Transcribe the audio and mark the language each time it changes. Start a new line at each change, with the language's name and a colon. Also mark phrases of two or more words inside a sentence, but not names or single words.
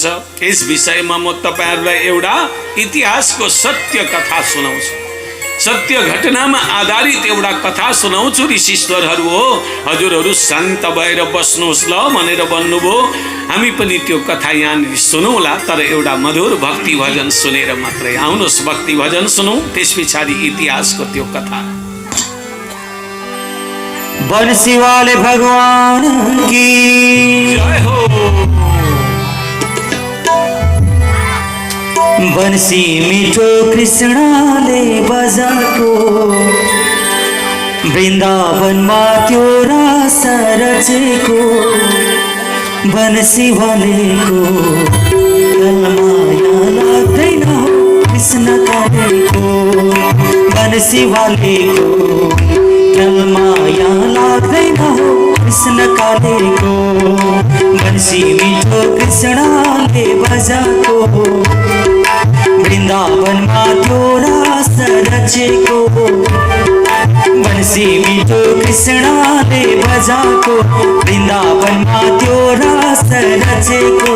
Nepali: यस विषयमा म तपाईहरुलाई एउटा इतिहासको सत्य कथा सुनाउँछु, सत्य घटनामा आधारित एउटा कथा सुनाउँछु। ऋषिश्वरहरू हो, हजुरहरू शान्त भएर बस्नुहोस् ल भनेर भन्नुभयो। हामी पनि त्यो कथा यहाँनिर सुनौला, तर एउटा मधुर भक्ति भजन सुनेर मात्रै। आउनुहोस् भक्ति भजन सुनौँ, त्यस पछाडि इतिहासको त्यो कथा।
Hindi: बंसी वाले भगवान की जय हो।
Nepali: बंसी मीठो कृष्णाले बजाको, वृन्दावनमा त्यो रास रचेको। बंसी वालेको माया लाग्दैन हो कृष्ण कालेको। बंसी वालेको माया लाग्दैन हो कृष्ण कालेको। बंसी मीठो कृष्णले बजाको, वृन्दावनमा त्यो रास रचेको। बंसी मीठो कृष्णले बजाको, वृन्दावनमा त्यो रास रचेको।